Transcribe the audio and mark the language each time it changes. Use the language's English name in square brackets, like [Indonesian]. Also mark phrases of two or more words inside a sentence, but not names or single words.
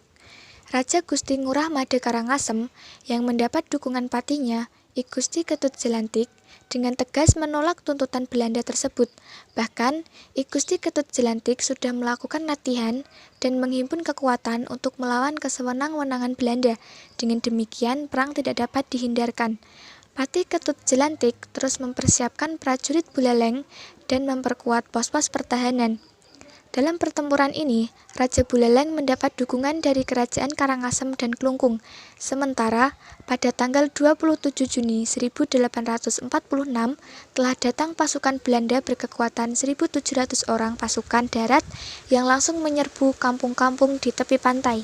[Indonesian] Raja Gusti Ngurah Made Karangasem yang mendapat dukungan patinya, I Gusti Ketut Jelantik, dengan tegas menolak tuntutan Belanda tersebut. Bahkan, I Gusti Ketut Jelantik sudah melakukan latihan dan menghimpun kekuatan untuk melawan kesewenang-wenangan Belanda. Dengan demikian, perang tidak dapat dihindarkan. Patih Ketut Jelantik terus mempersiapkan prajurit Buleleng dan memperkuat pos-pos pertahanan. Dalam pertempuran ini, Raja Buleleng mendapat dukungan dari kerajaan Karangasem dan Klungkung. Sementara, pada tanggal 27 Juni 1846 telah datang pasukan Belanda berkekuatan 1.700 orang pasukan darat yang langsung menyerbu kampung-kampung di tepi pantai.